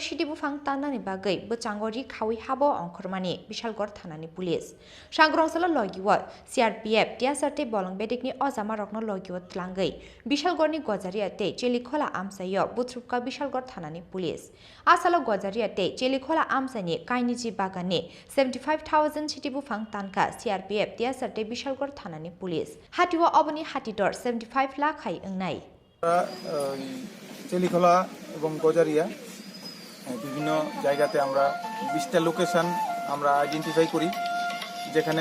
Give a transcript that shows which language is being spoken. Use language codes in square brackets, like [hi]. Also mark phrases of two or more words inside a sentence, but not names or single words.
[trp] Shidi Bufang Tanani bagai Bachangori Kawi habo Onkormani Bishalgor Thanani Police Shangrongsalo Logiwa CRPF Tiasarte bolong bedekni ozama rokno logiwat tlangai Bishalgorni Gozari Ate Chelikhola Amsayo Butrupka Bishalgor Thanani Police Asalo Gozari Ate Chelikhola Amsani Kainiji Bagani 75,000 Chitibu Fang Tanka CRPF Tiasarte Bishalgor Thanani Police Hatiwa Obani Hatidor 75 lakh hai engnai [bn] চেলিখোলা এবং গজারিয়া বিভিন্ন জায়গাতে আমরা 20টা লোকেশন আমরা আইডেন্টিফাই করি যেখানে